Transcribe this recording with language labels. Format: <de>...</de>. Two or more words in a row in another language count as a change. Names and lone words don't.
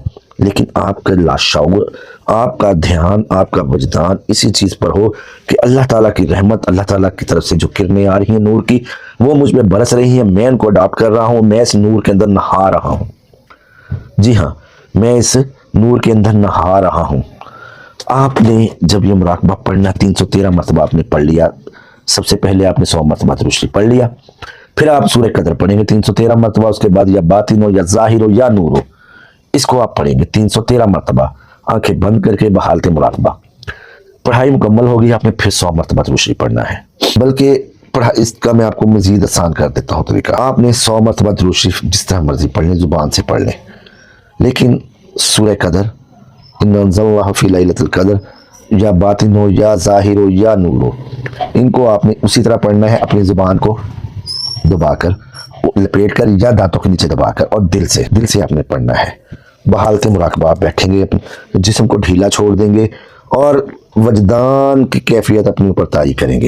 <ur>لیکن آپ کا لاشعور، آپ کا دھیان، آپ کا وجدان اسی چیز پر ہو کہ اللہ تعالیٰ کی رحمت، اللہ تعالیٰ کی طرف سے جو کرنیں آ رہی ہیں نور کی، وہ مجھ میں برس رہی ہیں، میں ان کو اڈاپٹ کر رہا ہوں، میں اس نور کے اندر نہا رہا ہوں. جی ہاں، میں اس نور کے اندر نہا رہا ہوں. آپ نے جب یہ مراقبہ پڑھنا 313 مرتبہ آپ نے پڑھ لیا، سب سے پہلے آپ نے 100 مرتبہ درود شریف پڑھ لیا، پھر آپ سورہ قدر پڑھیں گے 313 مرتبہ، اس کے بعد</ur> <ar>يا باطن يا ظاهر يا نور,</ar> <ur>اس کو آپ پڑھیں گے 313 مرتبہ، آنکھیں بند کر کے بحالتِ مراقبہ. پڑھائی مکمل ہوگی، آپ نے پھر 100 مرتبہ درود شریف پڑھنا ہے. بلکہ اس کا میں آپ کو مزید آسان کر دیتا ہوں طریقہ. آپ نے 100 مرتبہ درود شریف جس طرح مرضی پڑھ لیں، زبان سے پڑھ لیں، لیکن سورہ قدر,</ur> <ar>إنا أنزلناه في ليلة القدر، يا باطن يا ظاهر يا نور,</ar> <ur>ان کو آپ نے اسی طرح پڑھنا ہے، اپنی زبان کو دبا کر، لپیٹ کر یا دانتوں کے نیچے دبا کر، اور دل سے آپ نے پڑھنا ہے. بحالتِ مراقبہ آپ بیٹھیں گے، اپنے جسم کو ڈھیلا چھوڑ دیں گے اور وجدان کی کیفیت اپنے اوپر طاری کریں گے.</ur>